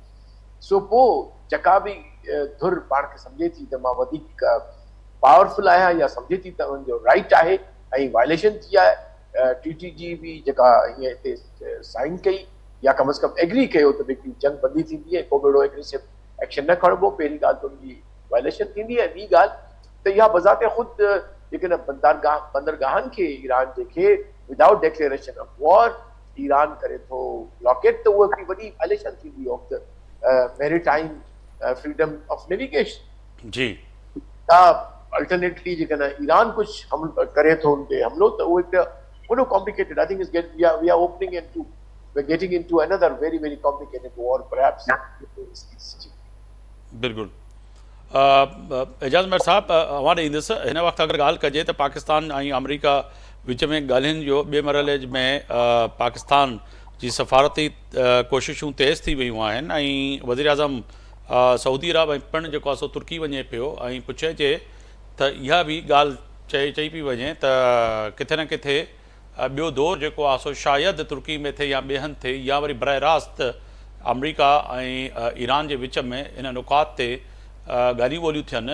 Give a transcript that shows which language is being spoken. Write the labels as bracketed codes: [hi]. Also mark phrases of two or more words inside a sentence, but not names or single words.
[sd] सो पोइ जेका बि धुर पाण खे सम्झे थी त मां वधीक पावरफुल आहियां या सम्झे थी त उनजो राइट आहे ऐं वायलेशन थी आहे, TTG बि जेका हीअं हिते साइन कई या कम अज़ कम एग्री कयो त हिकिड़ी जंग बंदी थींदी आहे, को बि अहिड़ो [en] aggressive action [sd] न खणिबो। पहिरीं ॻाल्हि त उनजी वायलेशन थींदी आहे। ॿी ॻाल्हि त इहा बज़ाते ख़ुदि जेकॾहिं बंदरगाहनि खे ईरान जेके [en] without declaration of war [sd] ईरान करे थो ब्लॉकेट, त उहा हिकिड़ी वॾी वायलेशन थींदी [en] of the maritime freedom of navigation. [sd] जी अल्टरनेटली जेकॾहिं ईरान कुझु करे थो उन ते हमिलो, त उहो हिकु वॾो कॉम्प्लिकेटेड, [en] I think is get we are opening into we are getting into another very very complicated war perhaps. [sd] बिल्कुलु। एजाज़ मेहर साहब, अवां ॾे ईंदुसि। हिन वक़्तु अगरि ॻाल्हि कजे त पाकिस्तान ऐं अमरीका विच में ॻाल्हियुनि जो ॿिए मरहले में पाकिस्तान जी सफ़ारती कोशिशूं तेज़ थी वियूं आहिनि, ऐं वज़ीर आज़म सऊदी अरब ऐं पिणु जेको आहे सो तुर्की वञे पियो, ऐं पुछे त इहा बि ॻाल्हि चई पई वञे त किथे न किथे ॿियो दौरु जेको आहे सो शायदि तुर्की में थिए या ॿिए हंधि थिए, या वरी बराह रास्त अमरीका ऐं ईरान जे विच में इन नुकात ते ॻाल्हियूं ॿोलियूं थियनि।